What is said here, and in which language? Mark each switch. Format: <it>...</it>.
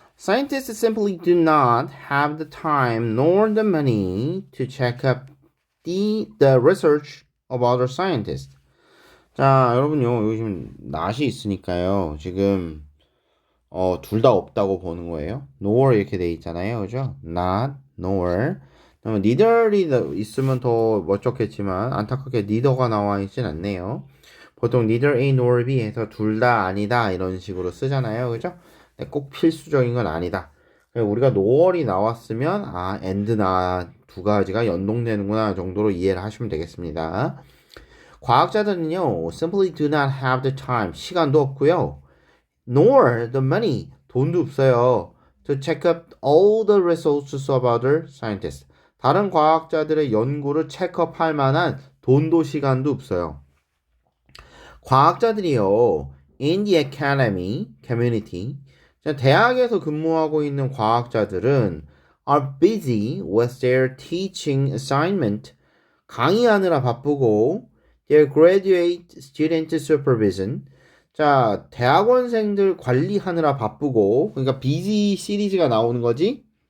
<en>Scientists simply do not have the time nor the money to check up the research of other scientists.</en> <ko>자, 여러분요, 요즘 낫이 있으니까요. 지금 둘 다 없다고 보는 거예요. nor 이렇게 돼 있잖아요. 그죠? not, nor. neither이 있으면 더 멋졌겠지만 안타깝게 neither가 나와 있진 않네요. 보통</ko> <en>neither A nor B</en> <ko>해서 둘 다 아니다 이런 식으로 쓰잖아요. 그죠? 꼭 필수적인 건 아니다. 우리가 nor이 나왔으면 and나 두 가지가 연동되는구나 정도로 이해를 하시면 되겠습니다. 과학자들은요,</ko> <en>simply do not have the time,</en> <ko>시간도 없고요.</ko> <en>nor the money,</en> <ko>돈도 없어요.</ko> <en>to check up all the results of other scientists.</en> <ko>다른 과학자들의 연구를 체크업할 만한 돈도 시간도 없어요. 과학자들이요,</ko> <en>in the academy, community,</en> <ko>대학에서 근무하고 있는 과학자들은</ko> <en>are busy with their teaching assignment,</en> <ko>강의하느라 바쁘고</ko> <en>their graduate student supervision,</en> <ko>자, 대학원생들 관리하느라 바쁘고, 그러니까 busy 시리즈가 나오는 거지.</ko>